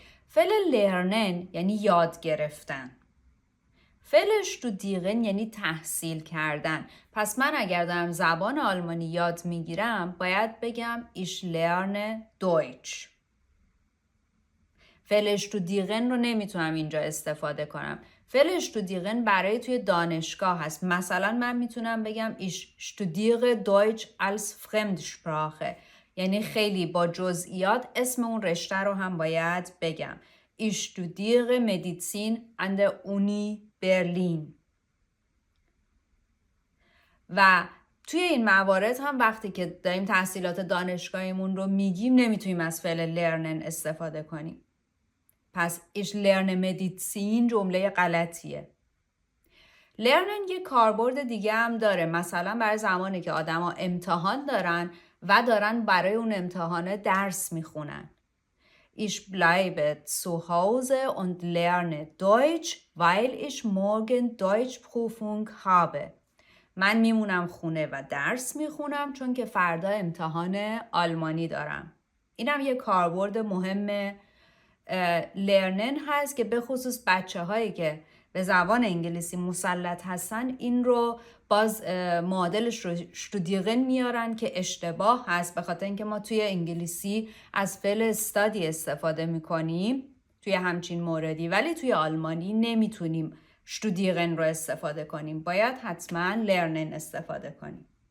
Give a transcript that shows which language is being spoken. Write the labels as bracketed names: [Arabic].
[Persian] فعل lernen یعنی یاد گرفتن. فعل studieren یعنی تحصیل کردن. پس من اگر دارم زبان آلمانی یاد میگیرم باید بگم [German] ich lerne Deutsch. [Persian] فعل studieren رو نمیتونم اینجا استفاده کنم. فعل studieren برای توی دانشگاه هست. مثلا من میتونم بگم [German] ich studiere Deutsch als Fremdsprache. [Persian] یعنی خیلی با جزئیات اسم اون رشته رو هم باید بگم. [German] Ich studiere Medizin an der Uni Berlin. [Persian] و توی این موارد هم وقتی که داریم تحصیلات دانشگاهیمون رو میگیم نمیتونیم از فعل lernen استفاده کنیم. پس [German] ich lerne Medizin [Persian] جمله غلطیه. lernen یه کاربرد دیگه هم داره. مثلا برای زمانی که آدما امتحان دارن و دارن برای اون امتحان درس میخونن. [German] Ich bleibe zu Hause und lerne Deutsch, weil ich morgen Deutschprüfung habe. [Persian] من میمونم خونه و درس میخونم چون که فردا امتحان آلمانی دارم. اینم یه کاربرد مهم لرنن هست که به خصوص بچه هایی که به زبان انگلیسی مسلط هستن این رو باز معادلش رو شتودیغن میارن که اشتباه هست، به خاطر اینکه ما توی انگلیسی از فعل استادی استفاده میکنیم توی همچین موردی، ولی توی آلمانی نمیتونیم شتودیغن رو استفاده کنیم، باید حتما لرنن استفاده کنیم.